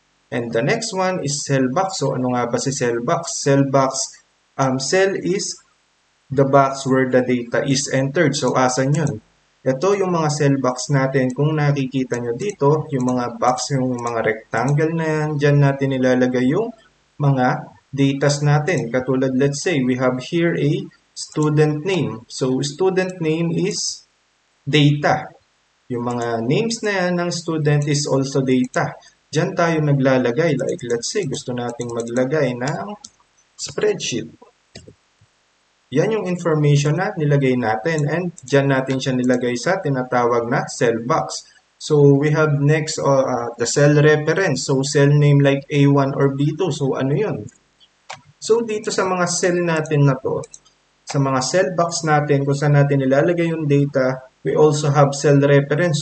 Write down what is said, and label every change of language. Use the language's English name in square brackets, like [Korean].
[English] And the next one is cell box. So, [Filipino] ano nga ba si [English] cell box? Cell box, cell is the box where the data is entered. [Filipino] So, asan yun? Ito yung mga cell box natin. Kung nakikita nyo dito, yung mga box, yung mga rectangle na yan, dyan natin nilalagay yung mga datas natin. Katulad, [English] let's say, we have here a student name. So, student name is data. [Filipino] Yung mga names na yan ng student is also data. Diyan tayo naglalagay. [English] Like, let's say, [Filipino] gusto nating maglagay ng spreadsheet. Yan yung information na nilagay natin. And diyan natin siya nilagay sa tinatawag na cell box. [English] So, we have next the cell reference. So, cell name like A1 or B2. So, [Filipino] ano yun? So, dito sa mga cell natin na to, sa mga cell box natin, kung saan natin nilalagay yung data, [English] we also have cell reference.